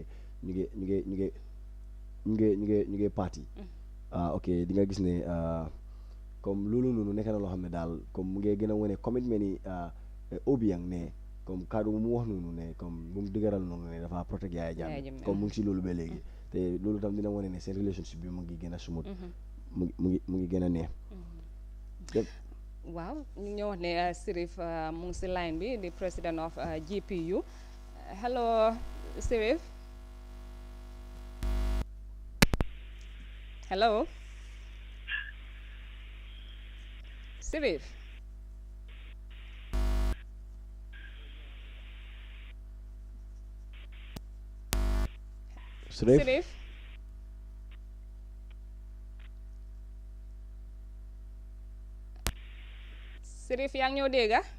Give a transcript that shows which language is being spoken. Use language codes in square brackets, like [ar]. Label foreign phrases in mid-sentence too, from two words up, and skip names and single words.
[wo] ñu ngi parti ok di nga gis ne comme loolu noonu nekk na loo xam ne daal comme mu ngi gën a wane commitment ni Obiang ne comme kaddu mu wax noonu ne comme mu dëgëral noonu ne dafa protect Yaya Jammeh comme mu ngi si loolu ba léegi te loolu tam dina wane ne seen relationship bi mu ngi gën a sumut mu ngi gën a neex waaw ñu ñëw wax ne Sirif mu ngi si line bi di [en] president of GPU [wo] hello Sirif hello Sirif Sirif Sirif yaa ngi ñëw dégg